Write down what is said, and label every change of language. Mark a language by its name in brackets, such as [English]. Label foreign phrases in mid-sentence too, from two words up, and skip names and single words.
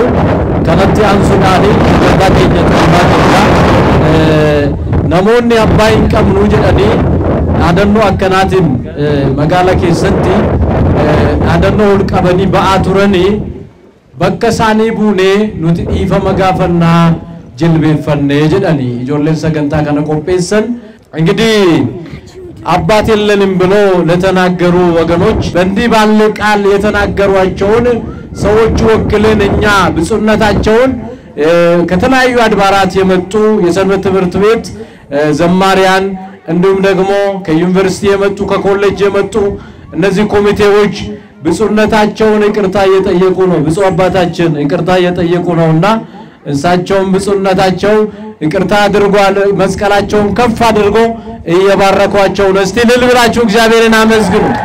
[Oromo] Kanatti aansuudhaanii abbaa keenya tuumaa keenya namoonni abbaa hin qabnu jedhanii dhaadannoo akkanaatiin magaala keessatti dhaadannoo ol qabanii ba'aa turanii bakka isaanii buunee nuti dhiifama gaafannaa jilbeeffannee jedhanii ijoolleen sagantaa kana qopheessan. [Amharic] እንግዲህ አባት የለንም ብሎ ለተናገሩ ወገኖች በእንዲህ ባለ ቃል የተናገሯቸውን ሰዎች ወክለን እኛ ብፁዕነታቸውን ከተለያዩ አድባራት የመጡ የሰንበት ትምህርት ቤት ዘማሪያን እንዲሁም ደግሞ ከዩኒቨርሲቲ የመጡ ከኮሌጅ የመጡ እነዚህ ኮሚቴዎች ብፁዕነታቸውን ይቅርታ እየጠየቁ ነው። ብፁዕ አባታችን ይቅርታ እየጠየቁ ነውና እሳቸውም ብፁዕነታቸው ይቅርታ አድርጓል። መስቀላቸውን ከፍ አድርጎ እየባረኳቸው ነው። እስቲ እልል ብላችሁ እግዚአብሔርን አመስግኑ።